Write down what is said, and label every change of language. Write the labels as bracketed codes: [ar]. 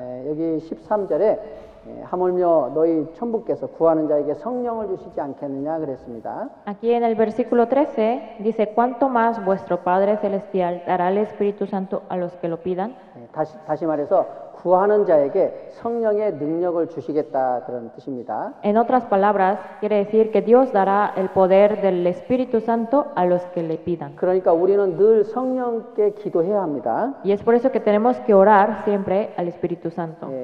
[ko] 여기 13절에 하물며 너희 천부께서 구하는 자에게 성령을 주시지 않겠느냐 그랬습니다. [es] Aquí en el versículo 13 dice, ¿cuánto más vuestro Padre Celestial dará el Espíritu Santo a los que lo pidan? [ko] 다시 말해서 구하는 자에게 성령의 능력을 주시겠다 그런 뜻입니다. [es] En otras palabras, quiere decir que Dios dará el poder del Espíritu Santo a los que le pidan. [ko] 그러니까 우리는 늘 성령께 기도해야 합니다. [es] Y es por eso que tenemos que orar siempre al Espíritu Santo.